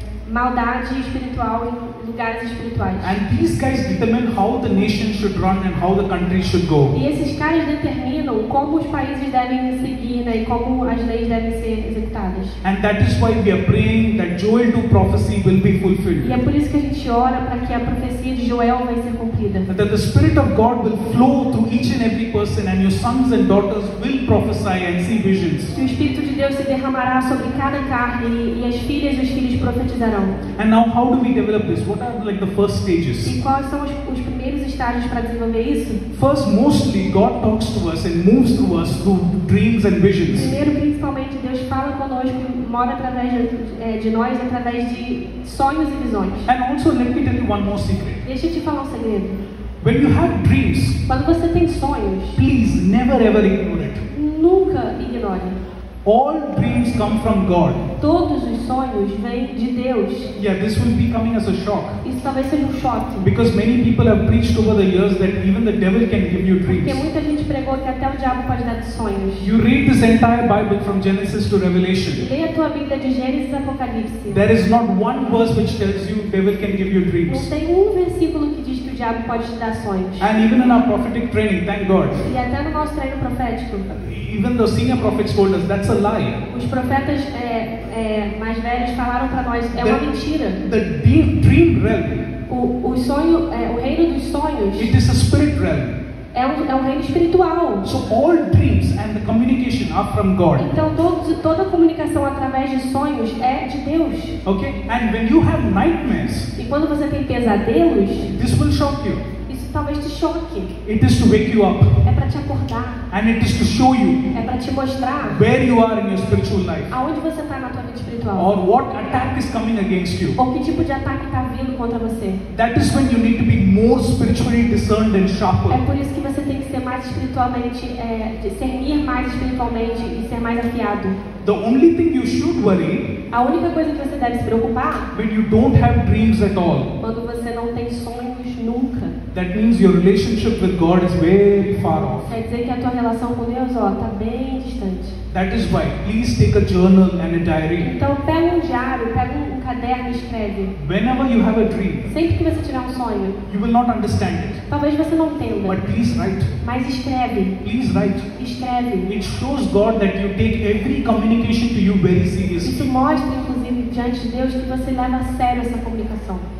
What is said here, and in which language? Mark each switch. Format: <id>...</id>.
<pt>Maldade espiritual em lugares espirituais.</pt> <en>And these guys determine how the nation should run and how the country should go.</en> <pt>E esses caras determinam como os países devem seguir, né, e como as leis devem ser executadas.</pt> <en>And that is why we are praying that Joel 2 prophecy will be fulfilled.</en> <pt>E é por isso que a gente ora para que a profecia de Joel vai ser cumprida.</pt> <en>That the Spirit of God will flow through each and every person, and your sons and daughters will prophesy and see visions.</en> <pt>Que o Espírito de Deus se derramará sobre cada carne e as filhas e os filhos profetizarão.</pt> <en>And now, how do we develop this? What are like the first stages?</en> <pt>E quais são os primeiros estágios para desenvolver isso?</pt> <en>First, mostly God talks to us and moves through us through dreams and visions.</en> <pt>Primeiro, principalmente, Deus fala conosco, mora através de nós, através de sonhos e visões.</pt> <en>And also, let me tell you one more secret.</en> <pt>Deixa eu te falar um segredo.</pt> <en>When you have dreams,</en> <pt>Quando você tem sonhos,</pt> <en>please never ever ignore it.</en> <pt>nunca ignore.</pt> <en>All dreams come from God.</en> <pt>Todos os sonhos vêm de Deus.</pt> <en>Yeah, this will be coming as a shock.</en> <pt>Isso talvez seja um choque.</pt> <en>Because many people have preached over the years that even the devil can give you</en> <pt>Porque</pt> <en>dreams.</en> <pt>muita gente pregou que até o diabo pode dar sonhos.</pt> <en>You read this entire Bible from Genesis to Revelation.</en> <pt>Leia a tua Bíblia de Gênesis a Apocalipse.</pt> <en>There is not one verse which tells you devil can give you</en> <pt>Não</pt> <en>dreams.</en> <pt>tem um versículo que diz que o diabo pode te dar sonhos.</pt> <en>And even in our prophetic training, thank God,</en> <pt>E até no nosso treino profético,</pt> <en>even the senior prophets told us that's a lie.</en> <pt>os profetas mais velhos falaram para nós, é uma mentira.</pt> <en>The dream realm,</en> <pt>O reino dos sonhos</pt> <en>it is a spirit realm.</en> <pt>é um reino espiritual.</pt> <en>So all dreams and the communication are from God.</en> <pt>Então toda a comunicação através de sonhos é de Deus.</pt> <en>Okay? And when you have nightmares,</en> <pt>E quando você tem pesadelos,</pt> <en>this will shock you.</en> <pt>isso talvez te choque.</pt> <en>It is to wake you up.</en> <pt>É para te acordar.</pt> <en>And it is to show you</en> <pt>É para te mostrar</pt> <en>where you are in your spiritual life.</en> <pt>aonde você está na tua vida espiritual.</pt> <en>Or what attack is coming against you.</en> <pt>Ou que tipo de ataque está vindo contra você.</pt> <en>That is when you need to be more spiritually discerned and</en> <pt>É</pt> <en>sharper.</en> <pt>por isso que você tem que ser mais espiritualmente, discernir mais espiritualmente e ser mais afiado.</pt> <en>The only thing you should worry</en> <pt>A única coisa que você deve se preocupar</pt> <en>when you don't have dreams at all.</en> <pt>quando você não tem sonhos nunca.</pt> <en>That means your relationship with God is very far off.</en> <pt>Quer dizer que a tua relação com Deus, está bem distante.</pt> <en>That is why, please take a journal and a diary.</en> <pt>Então pega um diário, pega um caderno e escreve.</pt> <en>Whenever you have a dream,</en> <pt>Sempre que você tiver um sonho,</pt> <en>you will not understand it.</en> <pt>talvez você não entenda,</pt> <en>But please write.</en> <pt>mas escreve,</pt> <en>Please write.</en> <pt>escreve.</pt> <en>It shows God that you take every communication to you very</en> <pt>Isso</pt> <en>seriously.</en> <pt>mostra, inclusive, diante de Deus que você leva a sério essa comunicação.</pt>